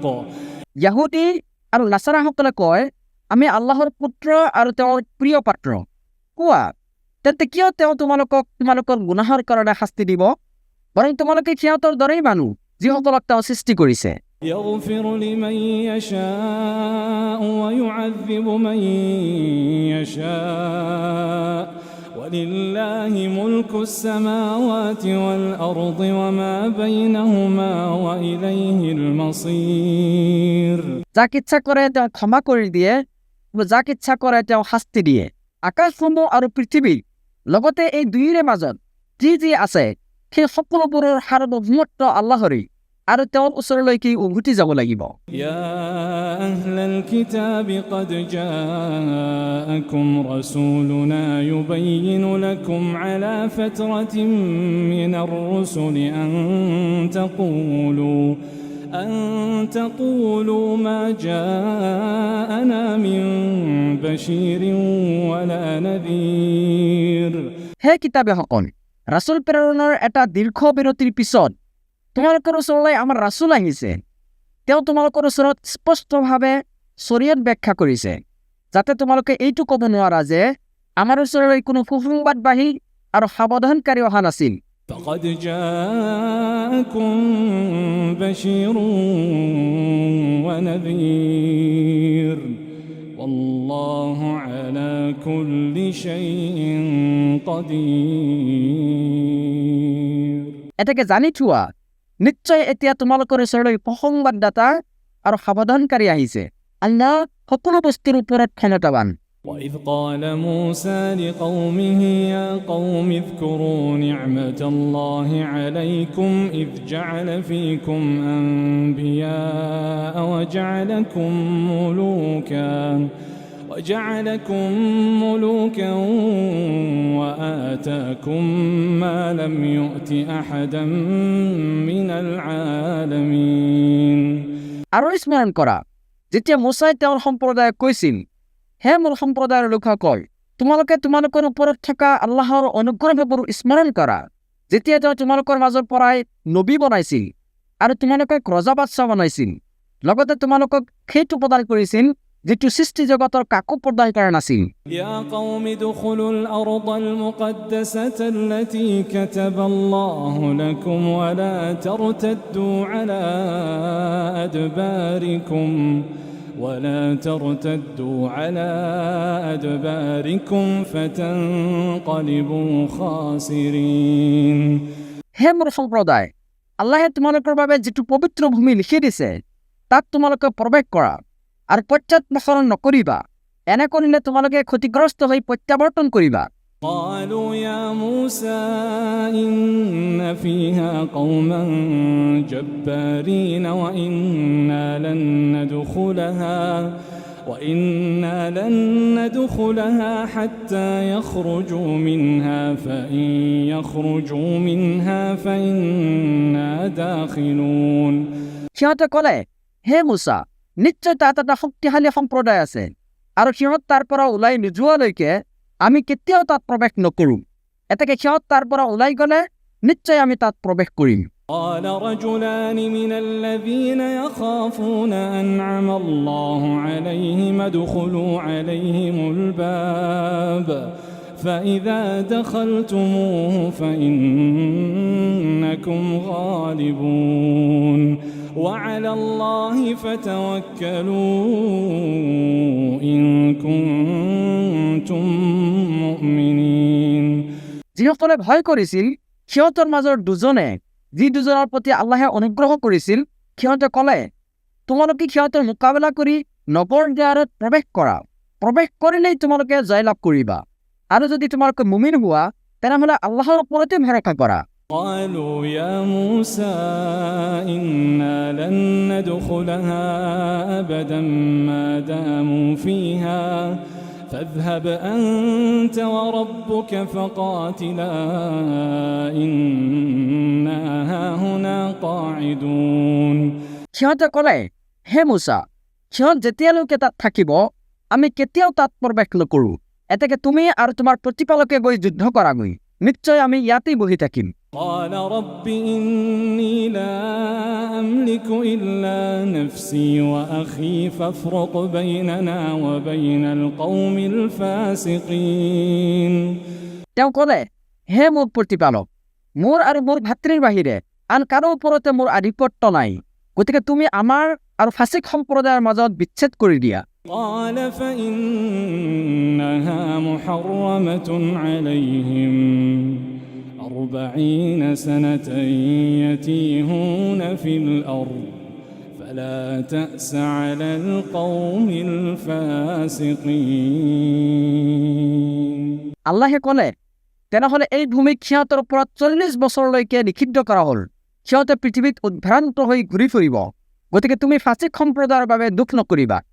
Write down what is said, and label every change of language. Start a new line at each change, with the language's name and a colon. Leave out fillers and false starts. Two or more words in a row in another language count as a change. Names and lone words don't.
Assamese: য়াহুদী আৰু নাছাৰাসকলে কয় আমি আল্লাহৰ পুত্ৰ আৰু তেওঁৰ প্ৰিয় পাত্ৰ। কোৱা, তেন্তে কিয় তেওঁ তোমালোকৰ গুনাহৰ কাৰণে শাস্তি দিব? বৰং তোমালোকে সিহঁতৰ দৰেই মানুহ যিসকলক তেওঁ সৃষ্টি কৰিছে।
Arabic: يغفر لمن يشاء ويعذب من يشاء ولله ملك السماوات والأرض وما بينهما وإليه المصير।
Assamese: যাক ইচ্ছা কৰে তেওঁ ক্ষমা কৰি দিয়ে, যাক ইচ্ছা কৰে তেওঁ শাস্তি দিয়ে। আকাশসমূহ আৰু পৃথিৱী লগতে এই দুয়োৰে মাজত যি যি আছে সেই সকলোবোৰৰ সাৰ্বভৌমত্ব আল্লাহৰেই আৰু তেওঁৰ ওচৰলৈকে উভতি যাব লাগিব।
Arabic: يا أهل الكتاب قد جاءكم رسولنا يبين لكم على فترة من الرسل أن تقولوا ما جاءنا من بشير ولا نذير।
Assamese: হে কিতাপীসকল, ৰাছুল প্ৰেৰণৰ এটা দীৰ্ঘ বিৰতিৰ পিছত তোমালোকৰ ওচৰলৈ আমাৰ ৰাছুল আহিছে। তেওঁ তোমালোকৰ ওচৰত স্পষ্টভাৱে শৰীয়ত ব্যাখ্যা কৰিছে যাতে তোমালোকে এইটো ক'ব নোৱাৰা যে আমাৰ ওচৰলৈ কোনো সুসংবাদবাহী আৰু সাৱধানকাৰী অহা নাছিল।
Arabic: فقد جاءكم بشير ونذير والله على كل شيء قدير।
Assamese: এটাকে জানি থোৱা, নিশ্চয় এতিয়া তোমালোকৰ ওচৰলৈ প্ৰসংবাদদাতা আৰু সাৱধানকাৰী আহিছে। আল্লাহ সকলো বস্তুৰ ওপৰত ক্ষমতাৱান।
Arabic: وإذ قال موسى لقومه يا قوم اذكروا نعمة الله عليكم إذ جعل فيكم أنبياء وجعلكم ملوكا وآتاكم ما لم يؤت أحدا من العالمين।
Assamese: আৰু স্মৰণ কৰা যেতিয়া মোচাই তেওঁৰ সম্প্ৰদায়ক কৈছিল, হে মোৰ সম্প্ৰদায়ৰ লোকসকল, তোমালোকৰ ওপৰত থকা আল্লাহৰ অনুগ্ৰহবোৰ স্মৰণ কৰা যেতিয়া তেওঁ তোমালোকৰ মাজৰ পৰাই নবী বনাইছিল আৰু তোমালোকক ৰজা বাদশ্বাহ বনাইছিল, লগতে তোমালোকক সেইটো প্ৰদান কৰিছিল যিটো সৃষ্টি জগতৰ কাকো প্ৰদান কৰা নাছিল।
Arabic: يا قوم ادخلوا الأرض المقدسة التي كتب الله لكم ولا ترتدوا على أدباركم فتنقلبوا خاسرين।
Assamese: হে মোৰ সম্প্ৰদায়, আল্লাহে তোমালোকৰ বাবে যিটো পবিত্ৰ ভূমি লিখি দিছে তাত তোমালোকে প্ৰৱেশ কৰা আৰু পশ্চাদমুখৰ নকৰিবা। এনে কৰিলে তোমালোকে ক্ষতিগ্ৰস্ত হৈ প্ৰত্যাৱৰ্তন কৰিবা।
Arabic: قالوا يا موسى إن فيها قوما جبارين وإنا لن ندخلها حتى يخرجوا منها فإن يخرجوا منها فإنا داخلون।
Assamese: সিহঁতে ক'লে, হে মুছা, নিশ্চয় তাত এটা শক্তিশালী সম্প্ৰদায় আছে আৰু সিহঁত তাৰ পৰা ওলাই নোযোৱালৈকে আমি কেতিয়াও তাত প্ৰৱেশ নকৰোঁ। এতেকে সিহঁত তাৰ পৰা ওলাই গ'লে নিশ্চয় আমি তাত প্ৰৱেশ কৰিম।
Arabic: قال رجلان من الذين يخافون أنعم الله عليهم ادخلوا عليهم الباب فإذا دخلتموه فإنكم غالبون وعلى الله فتوكلوا إن كنتم مؤمنين।
Assamese: যিসকলে ভয় কৰিছিল সিহঁতৰ মাজৰ দুজনে যি দুজনৰ প্ৰতি আল্লাহে অনুগ্ৰহ কৰিছিল সিহঁতে ক'লে, তোমালোকে সিহঁতৰ মোকাবিলা কৰি নগৰ দ্বাৰত প্ৰৱেশ কৰা, প্ৰৱেশ কৰিলেই তোমালোকে জয়লাভ কৰিবা, আৰু যদি তোমালোকে মুমিন হোৱা তেনেহ'লে আল্লাহৰ ওপৰতে ভৰসা কৰা।
Arabic: قالوا يا موسى إنا لن ندخلها أبدا ما داموا فيها فاذهب أنت وربك فقاتلا إنا هاهنا قاعدون।
Assamese: সিহঁতে ক'লে, হে মুছা, সিহঁত যেতিয়ালৈকে তাত থাকিব আমি কেতিয়াও তাত প্ৰৱেশ নকৰোঁ, এতেকে তুমি আৰু তোমাৰ প্ৰতিপালকে গৈ যুদ্ধ কৰাগৈ, নিশ্চয় আমি ইয়াতেই বহি থাকিম।
Arabic: قال رب إني لا أملك إلا نفسي وأخي فافرق بيننا وبين القوم الفاسقين।
Assamese: তেওঁ ক'লে, হে মোৰ প্ৰতিপালক, মোৰ আৰু মোৰ ভাতৃৰ বাহিৰে আন কাৰো ওপৰতে মোৰ আধিপত্য নাই, গতিকে তুমি আমাৰ আৰু ফাচিক সম্প্ৰদায়ৰ মাজত বিচ্ছেদ কৰি দিয়া।
Arabic: قال فإنها محرمة عليهم 40 سنة يتيهون في الأرض فلا تأس على القوم الفاسقين।
Assamese: আল্লাহে ক'লে, তেনেহ'লে এই ভূমিক সিহঁতৰ ওপৰত 40 বছৰলৈকে নিষিদ্ধ কৰা হ'ল, সিহঁতে পৃথিৱীত উদ্ভ্ৰান্ত হৈ ঘূৰি ফুৰিব, গতিকে তুমি ফাচিক সম্প্ৰদায়ৰ বাবে দুখ নকৰিবা।